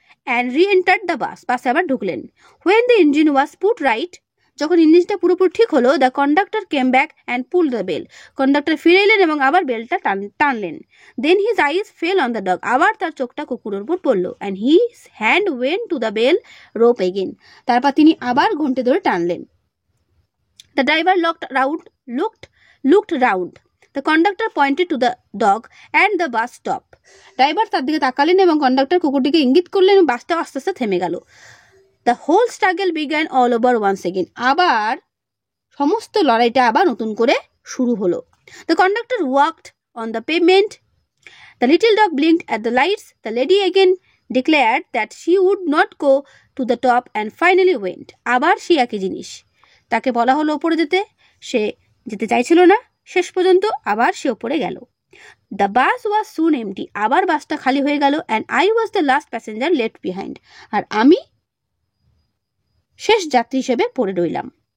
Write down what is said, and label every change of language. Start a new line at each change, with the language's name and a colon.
English: and reentered the bus,
Bangla: বাসে আবার ঢুকলেন।
English: when the engine was put right,
Bangla: যখন ইঞ্জিনটা পুরোপুরি ঠিক হলো,
English: The conductor came back and pull the bell.
Bangla: Conductor ফিরে এলেন এবং আবার বেলটা টানলেন।
English: then his eyes fell on the dog,
Bangla: আবার তার চোখটা কুকুরের উপর পড়লো।
English: and his hand went to the bell rope again,
Bangla: তারপর তিনি আবার ঘন্টি ধরে টানলেন।
English: The driver looked round. The conductor pointed to the dog and the bus stopped.
Bangla: Driver তার দিকে তাকালেন এবং কন্ডাক্টর কুকুরটিকে ইঙ্গিত করলেন এবং বাসটা আস্তে আস্তে থেমে গেল।
English: The whole struggle began all over once again.
Bangla: আবার সমস্ত লড়াইটা আবার নতুন করে শুরু হলো।
English: The conductor walked on the pavement. The little dog blinked at the lights. The lady again declared that she would not go to the top and finally went.
Bangla: আবার সেই একই জিনিস, তাকে বলা হলো ওপরে যেতে, সে যেতে চাইছিল না, শেষ পর্যন্ত আবার সে ওপরে গেল।
English: the bus was soon empty,
Bangla: আবার বাসটা খালি হয়ে গেল।
English: and I was the last passenger left behind,
Bangla: আর আমি শেষ যাত্রী হিসেবে পড়ে রইলাম।